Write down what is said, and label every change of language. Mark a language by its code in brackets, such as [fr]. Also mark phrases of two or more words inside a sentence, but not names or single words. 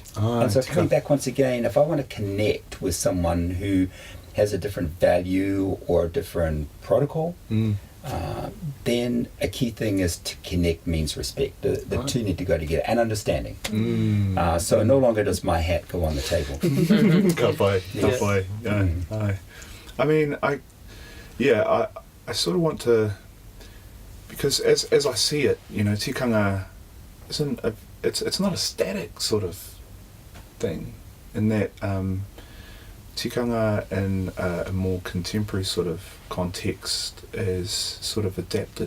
[en] And so coming back once again, if I want to connect with someone who has a different value or a different protocol, then a key thing is to connect means respect. The two need to go together, and understanding. So no longer does my hat go on the table. [mi] Ka pai. [en] I mean, I sort of want to, because as I see it, tikanga isn't it's not a static sort of thing, in that tikanga in a more contemporary sort of context is sort of adapted,